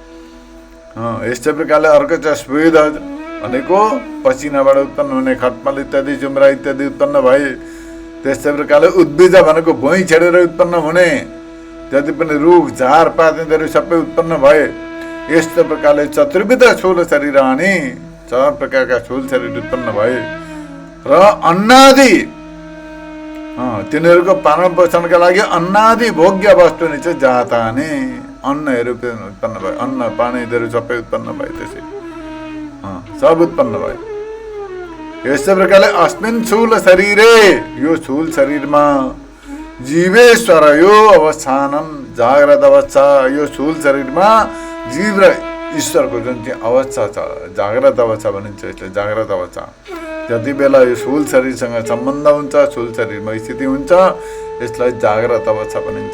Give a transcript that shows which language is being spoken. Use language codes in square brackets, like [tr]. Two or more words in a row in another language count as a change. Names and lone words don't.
[ne] यस्तै प्रकारले अर्को छ स्वेद भनेको पसिनाबाट उत्पन्न हुने खटमल इत्यादि, जुम्रा इत्यादि उत्पन्न भए। त्यस्तै प्रकारले उद्भिज भनेको भुइँ छेडेर उत्पन्न हुने जति पनि रुख, झारपात यिनीहरू सबै उत्पन्न भए। यस्तो प्रकारले [sa] चतुर्विध स्थूल शरीराणि, [ne] 4 प्रकारका स्थूल शरीर उत्पन्न भए। र अन्नादि, तिनीहरूको पालन पोषणका लागि अन्नादि भोग्य वस्तु नि चाहिँ जातानि, अन्नहरू उत्पन्न भए। अन्न पानीहरू सबै उत्पन्न भए। त्यसै सब उत्पन्न भए। यस्तै प्रकारले [sa] अस्मिन् स्थूल शरीरे, [ne] यो स्थूल शरीरमा जीवेश्वर यो अवस्थानम, जाग्रत अवस्था, यो स्थूल शरीरमा जीव र ईश्वरको जुन चाहिँ अवस्था छ, जाग्रत अवस्था भनिन्छ। यसले जाग्रत अवस्था जति बेला यो स्थूल शरीरसँग सम्बन्ध हुन्छ, स्थूल शरीरमा स्थिति हुन्छ, यसलाई जाग्रत अवस्था भनिन्छ।